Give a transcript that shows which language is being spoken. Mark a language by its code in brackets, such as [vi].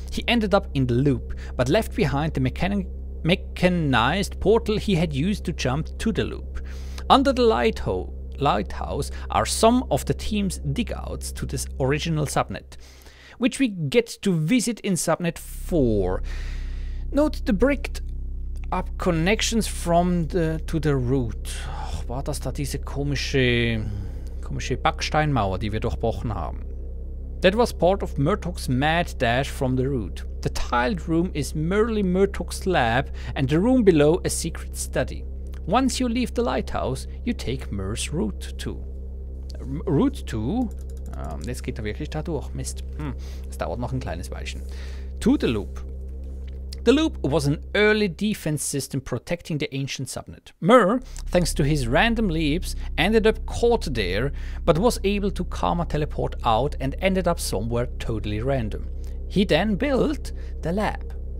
[en] He ended up in the loop, but left behind the mechanized portal he had used to jump to the loop. Under the Lighthouse are some of the team's digouts to this original subnet, which we get to visit in Subnet 4. Note the bricked up connections from to the root. [de] War das da diese komische Backsteinmauer, die wir durchbrochen haben? [en] That was part of Murtaugh's mad dash from the root. The tiled room is merely Murtaugh's lab, and the room below a secret study. Once you leave the Lighthouse, you take Mur's route to. Route to? [de] Jetzt geht er wirklich da durch. Mist. Es dauert noch ein kleines Weilchen. [en] To the loop. The loop was an early defense system protecting the ancient subnet. Mur, thanks to his random leaps, ended up caught there, but was able to karma teleport out and ended up somewhere totally random. He then built the lab.